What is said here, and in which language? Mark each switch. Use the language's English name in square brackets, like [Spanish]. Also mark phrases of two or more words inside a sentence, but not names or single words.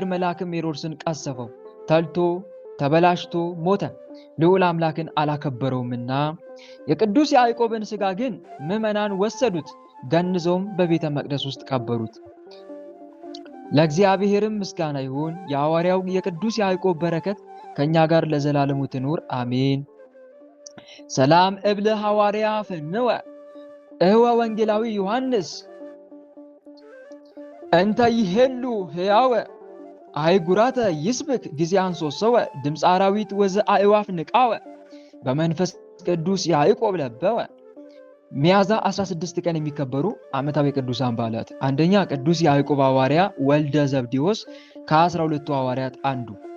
[Amharic] መልአክም ሄሮድስን ቀሰፈው፣ ተልቶ ተበላሽቶ ሞተ፣ ልዑል አምላክን አላከበረውምና። የቅዱስ ያዕቆብን ሥጋ ግን ምዕመናን ወሰዱት፣ ገንዘውም በቤተ መቅደስ ውስጥ ቀበሩት። ለእግዚአብሔርም ምስጋና ይሁን። የሐዋርያው የቅዱስ ያዕቆብ በረከት ከእኛ ጋር ለዘላለሙ ትኑር አሜን። [Geez] ሰላም እብል ሐዋርያ ፍንወ እህወ ወንጌላዊ ዮሐንስ እንተ ይሄሉ ሕያወ አይጉራተ ይስብክ ጊዜ አንሶሰወ ድምፀ አራዊት ወዘ አእዋፍ ንቃወ በመንፈስ ቅዱስ ያዕቆብ ለበወ። [Amharic] ሚያዝያ 16 ቀን የሚከበሩ ዓመታዊ ቅዱሳን በዓላት፣ አንደኛ ቅዱስ ያዕቆብ ሐዋርያ ወልደ ዘብዴዎስ ከ12ቱ ሐዋርያት አንዱ።